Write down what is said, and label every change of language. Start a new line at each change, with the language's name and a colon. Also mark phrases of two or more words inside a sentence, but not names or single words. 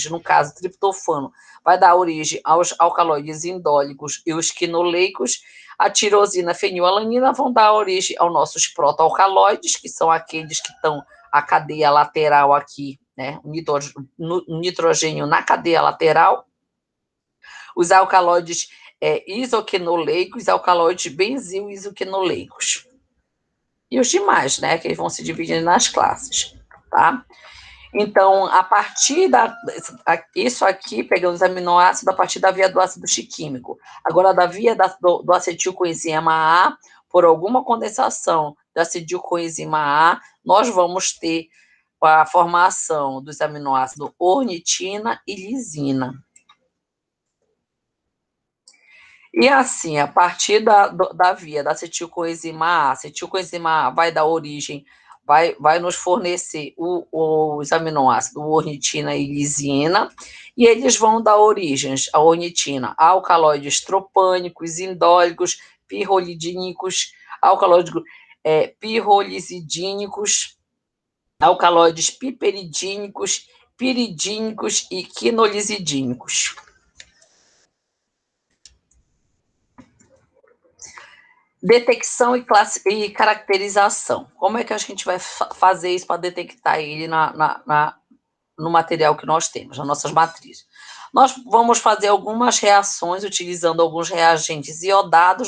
Portuguese: No caso, triptofano vai dar origem aos alcaloides indólicos e os quinoleicos. A tirosina e a fenilalanina vão dar origem aos nossos protoalcaloides, que são aqueles que estão a cadeia lateral aqui, né? O nitrogênio na cadeia lateral. Os alcaloides isoquinoleicos, alcaloides benzil isoquinoleicos. E os demais, né, que eles vão se dividindo nas classes, tá? Então, a partir isso aqui, pegando os aminoácidos a partir da via do ácido chiquímico. Agora, da via do acetilcoenzima A, por alguma condensação do acetilcoenzima A, nós vamos ter a formação dos aminoácidos ornitina e lisina. E assim, a partir da via da acetilcoenzima A vai dar origem, vai nos fornecer os aminoácidos ornitina e lisina, e eles vão dar origens à ornitina, a alcaloides tropânicos, indólicos, pirrolidínicos, alcaloides pirrolizidínicos, alcaloides piperidínicos piridínicos e quinolizidínicos. Detecção e caracterização. Como é que a gente vai fazer isso para detectar ele no material que nós temos, nas nossas matrizes? Nós vamos fazer algumas reações utilizando alguns reagentes iodados.